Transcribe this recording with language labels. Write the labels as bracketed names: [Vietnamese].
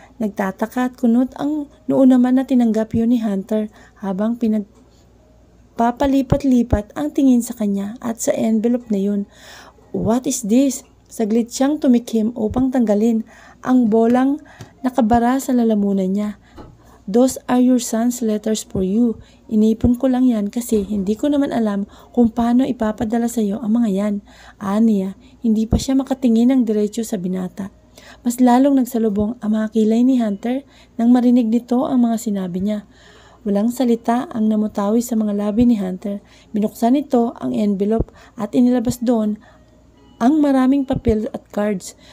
[Filipino] Nagtataka at kunot ang noon naman na tinanggap yun ni Hunter habang pinagpapalipat-lipat ang tingin sa kanya at sa envelope na yun. [English] What is this? [Filipino] Saglit siyang tumikim upang tanggalin ang bolang nakabara sa lalamunan niya. [English] Those are your son's letters for you. [Filipino] Inipon ko lang yan kasi hindi ko naman alam kung paano ipapadala sa iyo ang mga yan. Niya, hindi pa siya makatingin ng diretso sa binata. Mas lalong nagsalubong ang mga kilay ni Hunter nang marinig nito ang mga sinabi niya. Walang salita ang namutawi sa mga labi ni Hunter. Binuksan nito ang envelope at inilabas doon ang maraming papel at cards.